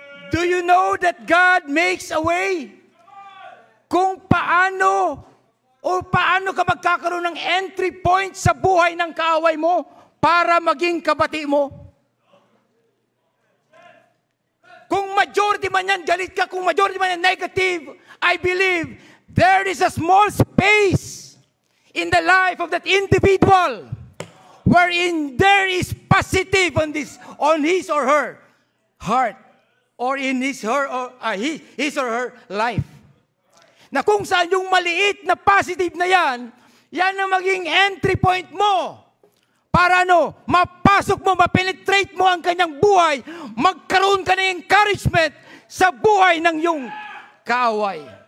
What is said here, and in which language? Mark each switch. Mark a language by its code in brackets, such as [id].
[en] Do you know that God makes a way? [tl] Kung paano ka magkakaroon ng entry point sa buhay ng kaaway mo para maging kabati mo. Kung majority man yan, galit ka. Kung majority man yan, negative, [en] I believe there is a small space in the life of that individual wherein there is positive on his or her heart or in his or her life. [tl] Na kung saan yung maliit na positive na yan ang maging entry point mo para mapasok mo, mapenetrate mo ang kanyang buhay, magkaroon ka ng encouragement sa buhay ng iyong kaaway.